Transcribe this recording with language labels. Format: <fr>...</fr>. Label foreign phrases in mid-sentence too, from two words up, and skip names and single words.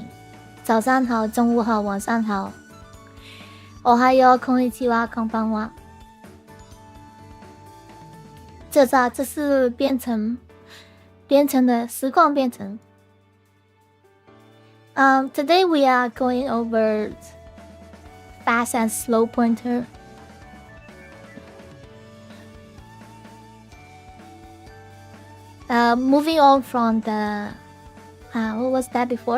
<zh>早上好，中午好，晚上好。</zh> <ja>おはよう、こんにちは、こんばんは。</ja> <zh>这是编程的实况编程。</zh> <en>Today we are going over fast and slow pointer. Moving on from the what was that before?</en>